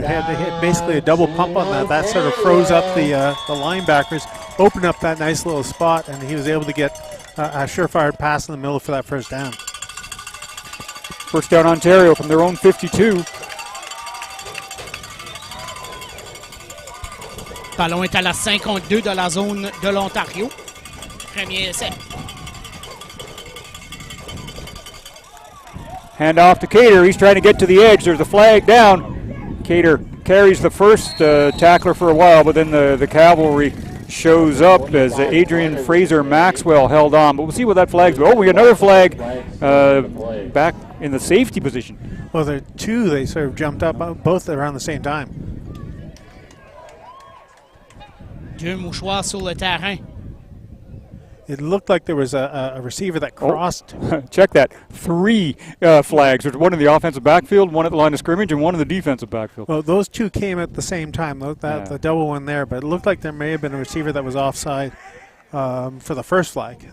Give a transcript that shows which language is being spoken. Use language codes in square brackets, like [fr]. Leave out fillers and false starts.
[en] They hit basically a double pump on that. That sort of froze up the linebackers, opened up that nice little spot, and he was able to get a surefire pass in the middle for that first down. First down Ontario from their own 52. [fr] Ballon est à la 52 de la zone de l'Ontario. Premier essai. [en] Hand off to Cater. He's trying to get to the edge. There's a flag down. Cater carries the first tackler for a while, but then the cavalry shows up as Adrian Fraser Maxwell held on. But we'll see what that flag's about. Oh, we got another flag back in the safety position. Well, there are two. They sort of jumped up both around the same time. [fr] Deux mouchoirs sur le terrain. [en] It looked like there was a receiver that crossed. Oh. Check that. 3 flags. There's one in the offensive backfield, one at the line of scrimmage, and one in the defensive backfield. Well, those two came at the same time. The double one there, but it looked like there may have been a receiver that was offside for the first flag.